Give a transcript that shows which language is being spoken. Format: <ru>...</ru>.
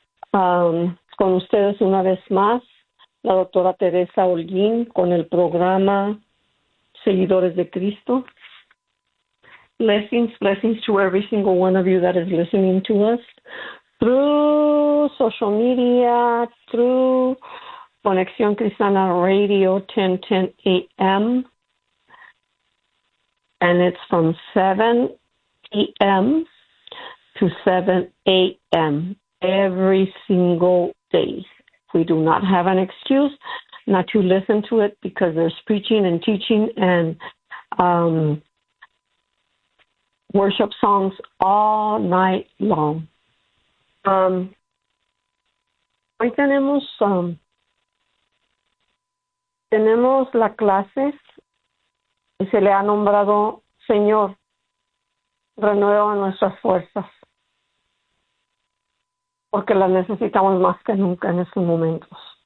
<es>Con ustedes una vez más, la doctora Teresa Holguín, con el programa Seguidores de Cristo.</es> <en>Blessings, blessings to every single one of you that is listening to us. Through social media, through Conexión Cristiana Radio, 1010 a.m., and it's from 7 a.m. to 7 a.m. every single day. We do not have an excuse not to listen to it because there's preaching and teaching and worship songs all night long.</en> <es>Hoy tenemos, tenemos la clase. Se le ha nombrado Señor, renueva nuestras fuerzas, porque las necesitamos más que nunca en estos momentos.</es>